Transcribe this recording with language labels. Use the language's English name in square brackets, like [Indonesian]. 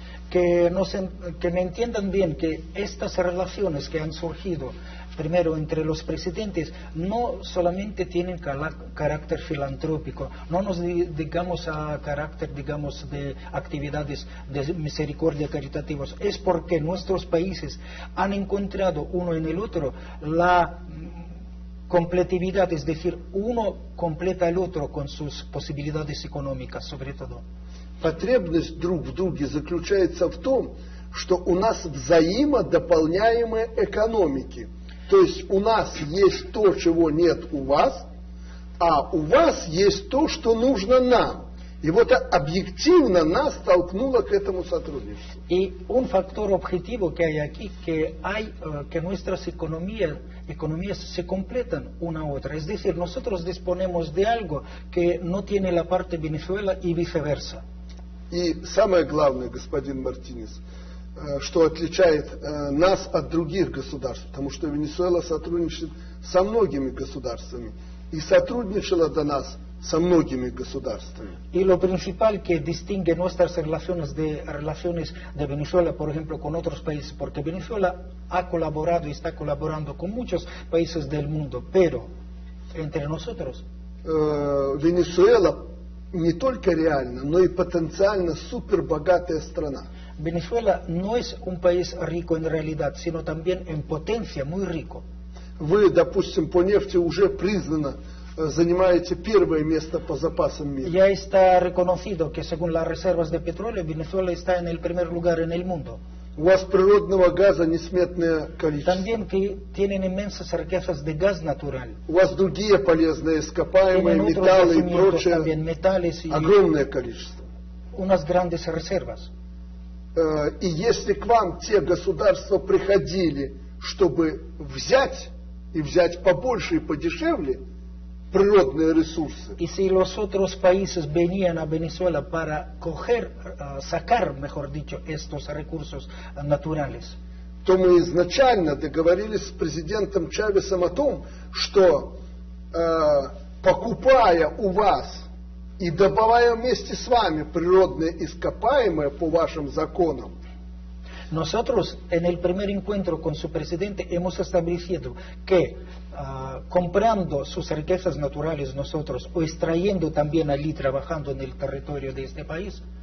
[Spanish] Que me entiendan bien que estas relaciones que han surgido primero entre los presidentes no solamente tienen carácter filantrópico, no nos dedicamos a carácter, digamos, de actividades de misericordia caritativos, es porque nuestros países han encontrado uno en el otro la completividad, es decir, uno completa al otro con sus posibilidades económicas, sobre todo. [Russian] Потребность друг в друге заключается в том, что у нас взаимодополняемые экономики. То есть у нас есть то, чего нет у вас, а у вас есть то, что нужно нам. И вот объективно нас толкнуло к этому сотрудничеству. [Spanish] Y un factor objetivo que hay aquí, que nuestras economías se completan una a otra. Es decir, nosotros disponemos de algo que no tiene la parte Venezuela y viceversa. [Russian] И самое главное, господин Мартинес, что отличает нас от других государств, потому что Венесуэла сотрудничает со многими государствами и сотрудничала до нас со многими государствами. [Spanish] Y lo principal que distingue nuestras relaciones de Venezuela, por ejemplo, con otros países, porque Venezuela ha colaborado y está colaborando con muchos países del mundo, pero entre nosotros [Russian] Венесуэла не только реально, но и потенциально супербогатая страна. [Spanish] Venezuela no es un país rico en realidad, sino también en potencia muy rico. [Russian] Вы, допустим, по нефти уже признано занимаете первое место по запасам мира. [Spanish] Ya está reconocido que según las reservas de petróleo, Venezuela está en el primer lugar en el mundo. [Russian] У вас природного газа несметное количество. [Spanish] También que tienen inmensas riquezas de gas natural. [Russian] У вас другие полезные ископаемые, [Spanish] Tienen otros [Russian] металлы и [Spanish] yacimientos [Russian] прочее. [Spanish] también, metales y [Russian] Огромное количество. [Spanish] unas grandes reservas. [Russian] И если к вам те государства приходили, чтобы взять, и взять побольше и подешевле, природные ресурсы, [Spanish] Y si los otros países venían a Venezuela para sacar, mejor dicho, estos recursos naturales, [Russian] то мы изначально договорились с президентом Чавесом о том, что покупая у вас и добывая вместе с вами природные ископаемые по вашим законам, [Spanish] Nosotros en el primer encuentro con su presidente hemos establecido que comprando sus riquezas naturales nosotros o extrayendo también allí trabajando en el territorio de este país,